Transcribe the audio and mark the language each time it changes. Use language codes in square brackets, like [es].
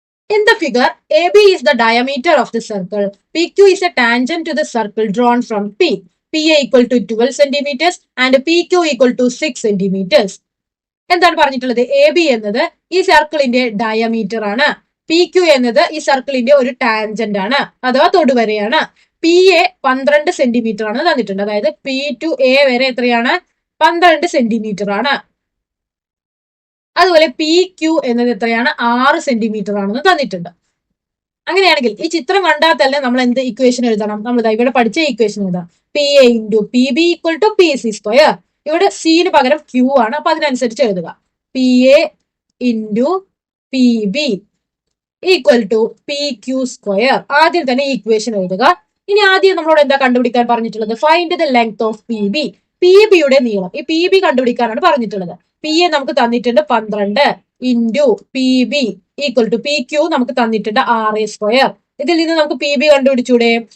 [en] In the figure, AB is the diameter of the circle. PQ is a tangent to the circle drawn from P. PA equal to 12 centimeters and PQ equal to 6 centimeters. [ml] എന്താണ് പറഞ്ഞിട്ടുള്ളത്? AB എന്നത് ഈ സർക്കിളിന്റെ diameter ആണ്. PQ എന്നത് ഈ സർക്കിളിന്റെ ഒരു ടാൻജന്റ് ആണ് അഥവാ തൊടുവരയാണ്. PA 12 സെന്റിമീറ്റർ ആണ് തന്നിട്ടുണ്ട്. അതായത് P to A വരെ എത്രയാണ്? 12 സെന്റിമീറ്റർ ആണ്. അതുപോലെ PQ എന്നത് എത്രയാണ്? 6 സെന്റിമീറ്റർ ആണെന്ന് തന്നിട്ടുണ്ട്. അങ്ങനെയാണെങ്കിൽ ഈ ചിത്രം കണ്ടാൽ തന്നെ നമ്മൾ എന്ത് ഇക്വേഷൻ എഴുതണം? നമ്മൾ ഇവിടെ പഠിച്ച ഇക്വേഷൻ എഴുതാം. [en] PA into PB equal to PC square. [ml] ഇവിടെ സിന് പകരം Q ആണ്. അപ്പൊ അതിനനുസരിച്ച് എഴുതുക. [en] PA into PB equal to PQ square. [ml] ആദ്യം തന്നെ ഈ ഇക്വേഷൻ എഴുതുക. ഇനി ആദ്യം നമ്മളോട് എന്താ കണ്ടുപിടിക്കാൻ പറഞ്ഞിട്ടുള്ളത്? [en] Find the length of PB. [ml] PB നീളം. ഈ PB കണ്ടുപിടിക്കാനാണ് പറഞ്ഞിട്ടുള്ളത്. PA നമുക്ക് തന്നിട്ടുണ്ട് 12 into PB equal to PQ നമുക്ക് തന്നിട്ടുണ്ട് 6 സ്ക്വയർ. ഇതിൽ നിന്ന് നമുക്ക് PB കണ്ടുപിടിച്ചൂടെ?